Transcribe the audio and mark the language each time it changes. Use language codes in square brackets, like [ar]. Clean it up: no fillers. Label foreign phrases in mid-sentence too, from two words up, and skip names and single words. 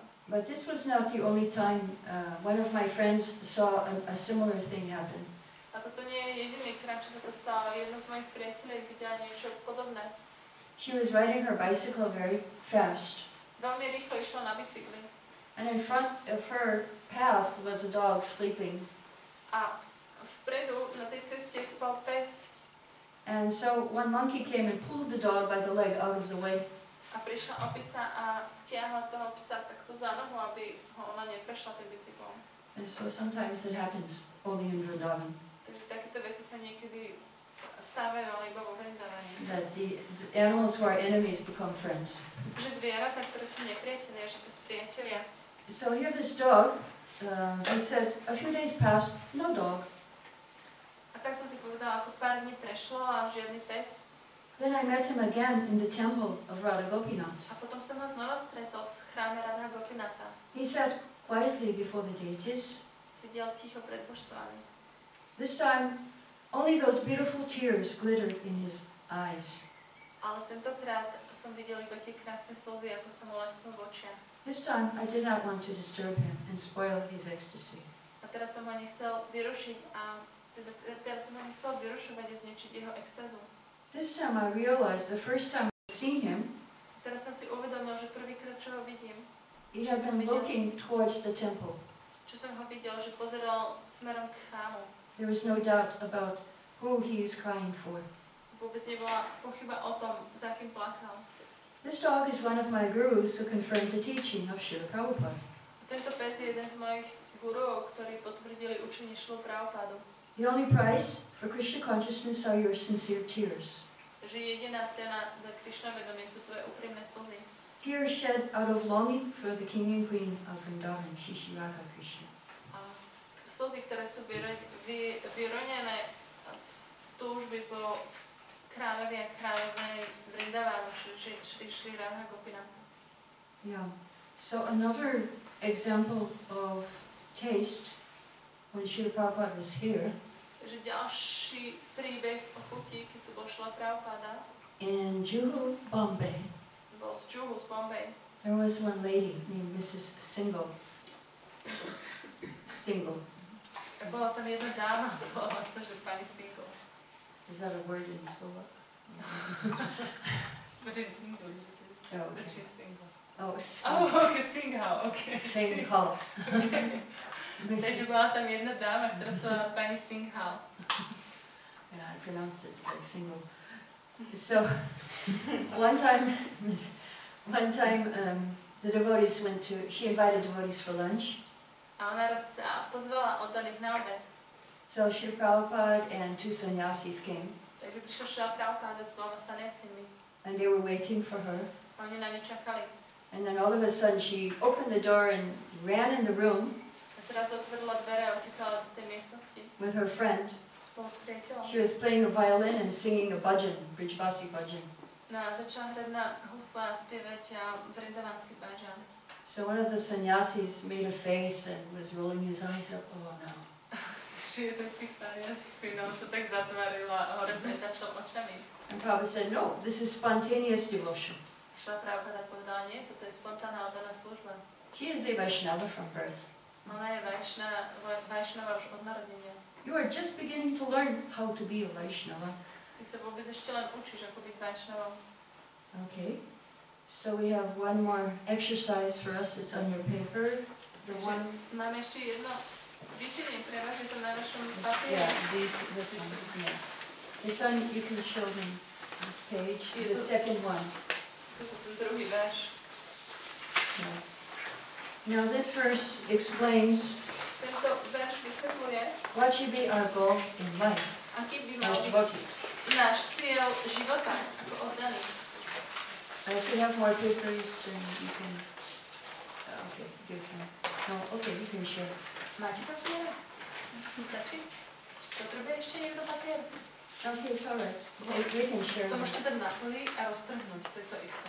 [en] But this was not the only time one of my friends saw a similar thing happen. [sk] A toto nie je jediný krát, čo sa to stalo. Jedna z mojich priateľov videla niečo podobné. [en] She was riding her bicycle very fast, [sk] Veľmi rýchlo išla na bicykli. [en] and in front of her path was a dog sleeping. [sk] A vpredu na tej ceste spal pes. [en] And so one monkey came and pulled the dog by the leg out of the way. [sk] A prišla opica a stiahla toho psa takto za nohu, aby ho ona neprešla tým bicyklom. [en] And so sometimes it happens only in Vrindavan, [sk] Takže takéto veci sa niekedy stávajú, ale iba vo Vrindavane. [en] that the animals who are enemies become friends. [sk] Že zvieratá, ktoré sú nepriatelia, že sa spriatelia. [en] So here this dog, he said, a few days passed, no dog. [sk] A tak som si povedala, ako pár dní prešlo a žiadny pes. [en] Then I met him again in the temple of Radha Gopinath. [sk] A potom som ho znova stretol v chráme Radha Gopinatha. [en] He sat quietly before the deities. [sk] Sedel ticho pred božstvami. [en] This time, only those beautiful tears glittered in his eyes. [sk] Ale tentokrát som videl iba tie krásne slzy, ako som ho lesknul v očiach. [en] This time, I did not want to disturb him and spoil his ecstasy. [sk] A teraz som ho nechcel vyrušiť a teraz som ho nechcel vyrušovať a zničiť jeho extázu. [en] This time I realized the first time I'd seen him, [sk] Teraz som si uvedomil, že prvýkrát, čo ho vidím, [en] he had been looking towards the temple. [sk] čo som ho videl, že pozeral smerom k chrámu. [en] There was no doubt about who he is crying for. [sk] Vôbec nebola pochyba o tom, za kým plakal. [en] This dog is one of my gurus who confirmed the teaching of Srila Prabhupada. [sk] Tento pes je jeden z mojich guruov, ktorí potvrdili učenie Šrilu Prabhupádu. [en] The only price for Krishna consciousness are your sincere tears. [sk] Že jediná cena za Krišna vedomie sú tvoje úprimné slzy. [en] Tears shed out of longing for the king and queen of Vrindavan, Shri Radha Krishna. [sk] A slzy, ktoré sú vyronené z túžby po kráľovi a kráľovnej Vrindavánu, Šri Radha Gopinatha. [en] Yeah. So another example of taste, when Srila Prabhupada was here, [sk] Takže ďalší príbeh o chutí, keď tu bol Šrila Prabhupada, [en] in Juhu, Bombay, [sk] bol z Juhu, z Bombay. [en] there was one lady named Mrs. Single. Single. [sk] Bola tam jedna dáma, volala sa, že pani Single. [en] Is that a word in Slovak? But in English it is. Oh, That okay. she's single. Oh, Okay, single, okay. Single. Okay. [sk] Takže bola tam jedna dáma, ktorá sa volala pani Singhal. [en] Yeah, I pronounced it like single. So, one time, the devotees she invited devotees for lunch. [sk] A ona raz sa pozvala oddaných na obed. [en] So Srila Prabhupada and two sannyasis came, [sk] Takže prišla Šrila Prabhupada s dvoma sannyasinmi. [en] and they were waiting for her. [sk] A oni na ňu čakali. [en] And then all of a sudden she opened the door and ran in the room [sk] A zrazu otvorila dvere a utekala do tej miestnosti [en] with her friend. [sk] spolu s priateľom. [en] She was playing a violin and singing a bhajan, Brijbasi bhajan. [sk] No a začala hrať na husle a spievať vrindavanský bhajan. [en] So one of the sannyasis made a face and was rolling his eyes up. Oh no. [sk] Že jeden z tých sannyasinov sa tak zatvaril a hore pretačal očami. [en] And Prabhupada said, no, this is spontaneous devotion. [sk] Šrila Prabhupada povedala, nie, toto je spontánna oddaná služba. [en] She is a Vaishnava from birth. [sk] Ona je Vaishnava už od narodenia. [en] You are just beginning to learn how to be a Vaishnava. [sk] Ty sa vôbec ešte len učíš, ako byť Vaishnavom. [en] Okay. So we have one more exercise for us. It's on your paper. The one. [sk] Máme ešte jedno cvičenie pre vás, je to na vašom papieri. [en] Yeah, this one. Yeah. It's on. You can show me this page. The second one. [sk] Toto ten druhý verš. [en] Yeah. Now this verse explains [sk] Tento verš vysvetľuje, [en] what should be our goal in life [sk] aký by mal [en] as [sk] byť [en] devotees. [sk] náš cieľ života ako oddaný. [en] If you have more papers, then you can. Okay, give them. No, okay, you can share. [sk] Máte papier? Stačí? Potrebuje ešte niekto papier? [en] Okay, it's alright. We can share. [sk] To [en] them. [sk] môžete dať na plný a roztrhnúť, to je to isté.